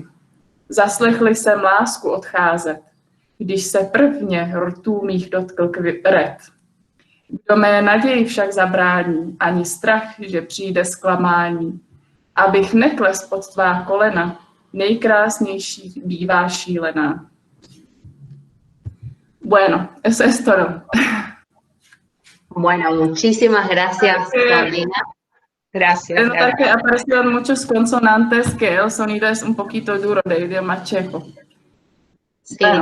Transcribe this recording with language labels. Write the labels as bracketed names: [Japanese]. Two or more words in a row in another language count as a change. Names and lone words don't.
[Czech] Zaslechli jsem lásku odcházet, když se prvně rtů mých dotkl red. Kdo mé naději však zabrání, ani strach, že přijde zklamání. Abych nekles pod tvá kolena, nejkrásnější bývá šílená. [Spanish] Bueno, eso es todo. Bueno, muchísimas gracias, Paulina. Gracias. Se nota que aparecieron muchos consonantes que el sonido es un poquito duro de idioma checo. Sí, Bueno.